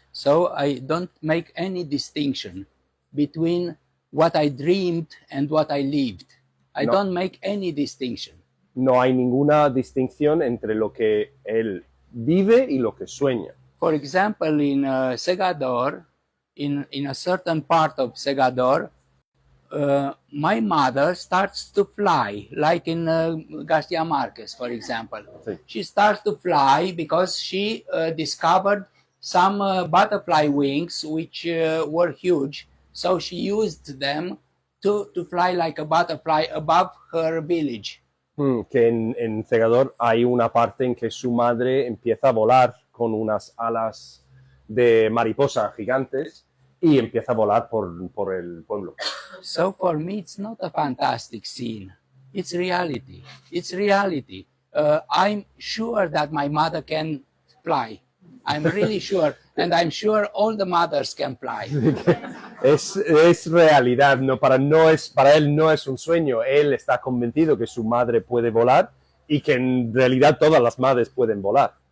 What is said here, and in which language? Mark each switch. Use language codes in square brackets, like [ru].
[en] So I don't make any distinction between what I dreamed and what I lived. I No. don't make any distinction. [es] No hay ninguna distinción entre lo que él vive y lo que sueña. [en] For example, in Segador, in a certain part of Segador, my mother starts to fly, like in Garcia Marquez, for example. [es] Sí. [en] She starts to fly because she discovered some butterfly wings which were huge. So she used them to fly like a butterfly above her village. [es] Que en Cegador hay una parte en que su madre empieza a volar con unas alas de mariposa gigantes y empieza a volar por el pueblo. [en] So for me, it's not a fantastic scene. It's reality. It's reality. I'm sure that my mother can fly. I'm really sure. And I'm sure all the mothers can fly. [es] Es realidad, para él no es un sueño. Él está convencido que su madre puede volar y que en realidad todas las madres pueden volar.